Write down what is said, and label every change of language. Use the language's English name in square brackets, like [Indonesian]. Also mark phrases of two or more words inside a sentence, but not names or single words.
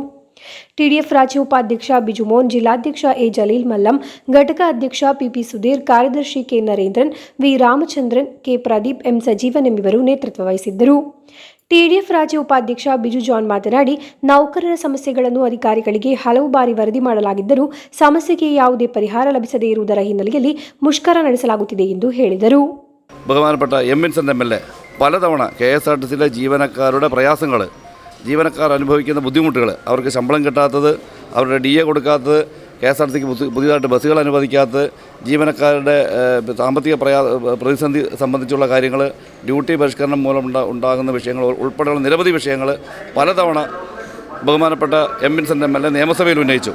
[Kannada] ಟಿಡಿಎಫ್ ರಾಜ್ಯ ಉಪಾಧ್ಯಕ್ಷ ಬಿಜುಮೋಹನ್, ಜಿಲ್ಲಾಧ್ಯಕ್ಷ ಎ ಜಲೀಲ್ ಮಲ್ಲಂ, ಘಟಕ ಅಧ್ಯಕ್ಷ ಪಿಪಿ ಸುಧೀರ್, ಕಾರ್ಯದರ್ಶಿ ಕೆ ನರೇಂದ್ರನ್, ವಿ ರಾಮಚಂದ್ರನ್, ಕೆ ಪ್ರದೀಪ್, ಎಂ ಸಜೀವನ್ ಎಂಬುವರು ನೇತೃತ್ವ ವಹಿಸಿದ್ದರು. ಟಿಡಿಎಫ್ ರಾಜ್ಯ ಉಪಾಧ್ಯಕ್ಷ ಬಿಜು ಜಾನ್ ಮಾತನಾಡಿ, ನೌಕರರ ಸಮಸ್ಯೆಗಳನ್ನು ಅಧಿಕಾರಿಗಳಿಗೆ ಹಲವು ಬಾರಿ ವರದಿ ಮಾಡಲಾಗಿದ್ದರೂ ಸಮಸ್ಯೆಗೆ ಯಾವುದೇ ಪರಿಹಾರ ಲಭಿಸದೇ ಇರುವುದರ ಹಿನ್ನೆಲೆಯಲ್ಲಿ ಮುಷ್ಕರ ನಡೆಸಲಾಗುತ್ತಿದೆ ಎಂದು ಹೇಳಿದರು. [Malayalam] ബഹുമാനപ്പെട്ട എംഎൻസൻ എംഎൽഎ പലതവണ കെഎസ്ആർടിസിയിലെ ജീവനക്കാരുടെ പ്രയാസങ്ങൾ, ജീവനക്കാർ അനുഭവിക്കുന്ന ബുദ്ധിമുട്ടുകൾ, അവർക്ക് ശമ്പളം കിട്ടാത്തത്, അവരുടെ DA കൊടുക്കാത്തത്, KSRTCക്ക് പുതിയതായിട്ട് ബസ്സുകൾ അനുവദിക്കാത്തത്, ജീവനക്കാരുടെ സാമ്പത്തിക പ്രതിസന്ധി സംബന്ധിച്ചുള്ള കാര്യങ്ങൾ, ഡ്യൂട്ടി പരിഷ്കരണം മൂലം ഉണ്ടാകുന്ന വിഷയങ്ങൾ ഉൾപ്പെടെയുള്ള നിരവധി വിഷയങ്ങൾ പലതവണ ബഹുമാനപ്പെട്ട എംഎൻസൻ എംഎൽഎ നിയമസഭയിൽ ഉന്നയിച്ചു.